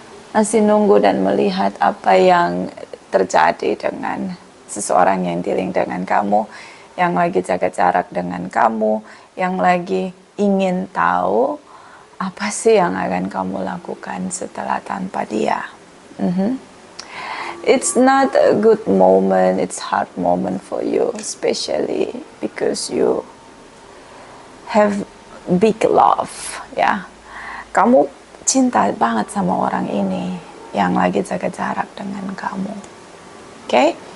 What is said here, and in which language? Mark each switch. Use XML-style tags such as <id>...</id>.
<id>Masih nunggu dan melihat apa yang terjadi dengan seseorang yang dealing dengan kamu, yang lagi jaga jarak dengan kamu, yang lagi ingin tahu apa sih yang akan kamu lakukan setelah tanpa dia.</id> <en>It's not a good moment, it's hard moment for you, especially because you have big love, ya.</en> <id>Kamu cinta banget sama orang ini yang lagi jaga jarak dengan kamu. Oke?</id>